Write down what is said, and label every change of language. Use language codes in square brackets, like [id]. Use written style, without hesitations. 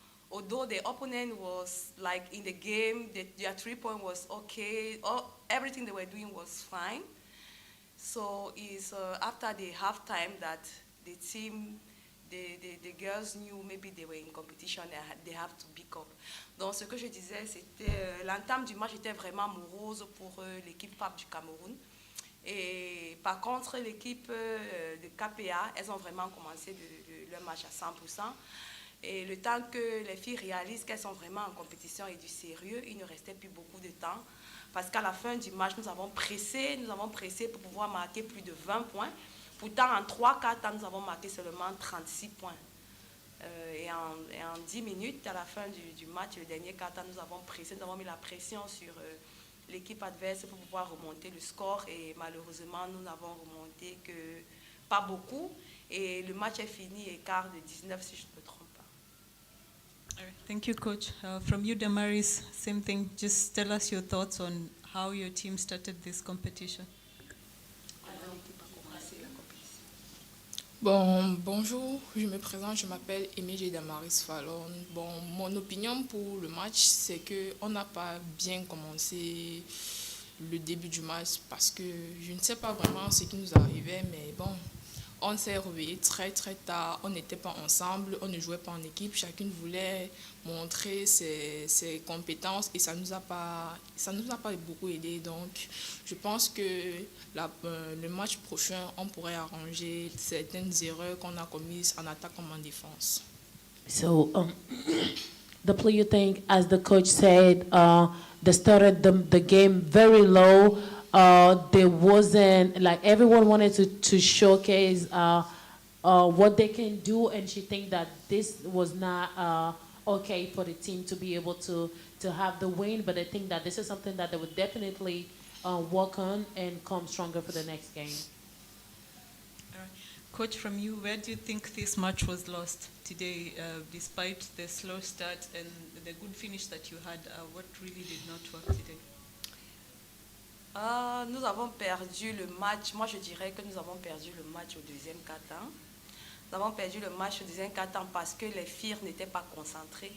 [en] Although the opponent was like in the game, their 3-point was okay. Everything they were doing was fine. So it's after the halftime that the team, the girls knew maybe they were in competition, they have to pick up. [fr] Donc ce que je disais, c'était l'entame du match était vraiment morose pour l'équipe F.A.P du Cameroun. Et par contre, l'équipe de KPA, elles ont vraiment commencé leur match à 100%. Et le temps que les filles réalisent qu'elles sont vraiment en compétition et du sérieux, il ne restait plus beaucoup de temps. Parce qu'à la fin du match, nous avons pressé pour pouvoir marquer plus de 20 points. Pourtant, en 3-4 temps, nous avons marqué seulement 36 points. Et en 10 minutes, à la fin du match, le dernier quart temps, nous avons pressé, nous avons mis la pression sur l'équipe adverse pour pouvoir remonter le score. Et malheureusement, nous n'avons remonté que pas beaucoup. Et le match est fini, écart de 19 si je ne me trompe pas. [en] All right. Thank you, Coach. From you, Damaris, same thing. Just tell us your thoughts on how your team started this competition. [fr] Bon, bonjour, je me présente, je m'appelle Emedi Damaris Fallon. Bon, mon opinion pour le match, c'est qu'on n'a pas bien commencé le début du match parce que je ne sais pas vraiment ce qui nous arrivait, mais bon, on s'est réveillé très très tard, on n'était pas ensemble, on ne jouait pas en équipe, chacune voulait montrer ses compétences et ça nous a pas beaucoup aidé. Donc, je pense que le match prochain, on pourrait arranger certaines erreurs qu'on a commises en attaque comme en défense. [en] So, the player think, as the coach said, they started the game very low. There wasn't, like, everyone wanted to showcase what they can do, and she think that this was not okay for the team to be able to have the win, but I think that this is something that they would definitely work on and come stronger for the next game. All right. Coach, from you, where do you think this match was lost today, despite the slow start and the good finish that you had? What really did not work today? [fr] Nous avons perdu le match. Moi, je dirais que nous avons perdu le match au deuxième quart-temps. Nous avons perdu le match au deuxième quart-temps parce que les filles n'étaient pas concentrées.